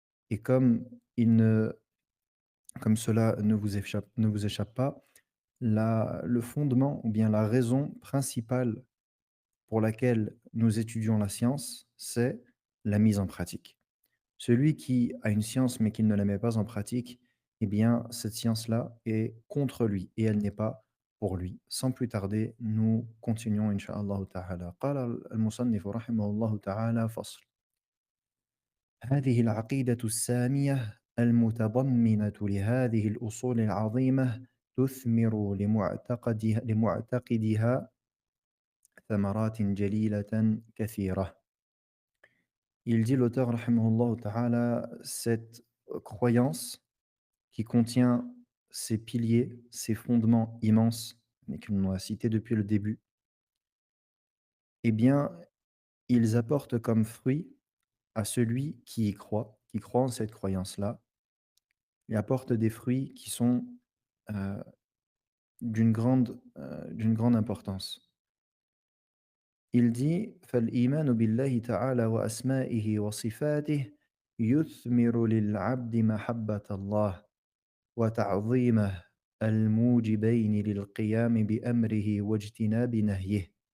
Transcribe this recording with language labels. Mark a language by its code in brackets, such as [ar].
[fr] Et comme cela ne vous échappe pas, le fondement ou bien la raison principale pour laquelle nous étudions la science, c'est la mise en pratique. Celui qui a une science mais qui ne la met pas en pratique, eh bien, cette science-là est contre lui et elle n'est pas pour lui. Sans plus tarder, nous continuons, incha'Allah ta'ala. [ar] قال المصنف رحمه الله تعالى فصل. هذه العقيدة السامية المتضمنة لهذه الأصول العظيمة تثمر لمعتقدها ثمرات جليلة كثيرة. [fr] Il dit l'auteur, rahimahullah ta'ala, cette croyance qui contient ces piliers, ces fondements immenses, mais que l'on a cités depuis le début, eh bien, ils apportent comme fruit à celui qui y croit, qui croit en cette croyance-là, et apportent des fruits qui sont euh, d'une grande importance. Il dit [ar] فالإيمان بالله تعالى وأسمائه وصفاته يثمر للعبد محبة الله وتعظيمه الموجبين للقيام بأمره واجتناب نهيه.